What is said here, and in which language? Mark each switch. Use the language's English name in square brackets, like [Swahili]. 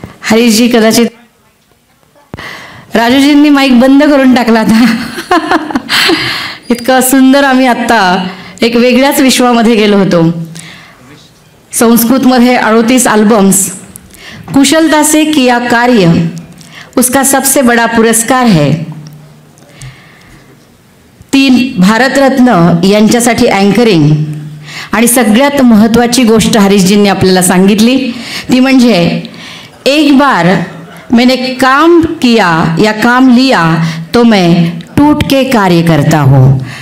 [Marathi] हरीशजी कदाचित राजूजींनी माईक बंद करून टाकला होता. इतकं सुंदर आम्ही आत्ता एक वेगळ्याच विश्वामध्ये गेलो होतो. संस्कृतमध्ये 38 एल्बम्स, [Hindi] कुशलता से किया कार्य उसका सबसे बड़ा पुरस्कार है. [Marathi] 3 भारतरत्न यांच्यासाठी अँकरिंग आणि सगळ्यात महत्त्वाची गोष्ट हरीशजींनी आपल्याला सांगितली ती म्हणजे [Hindi] एक बार मैंने काम किया या काम लिया तो मैं टूट के कार्य करता हूँ.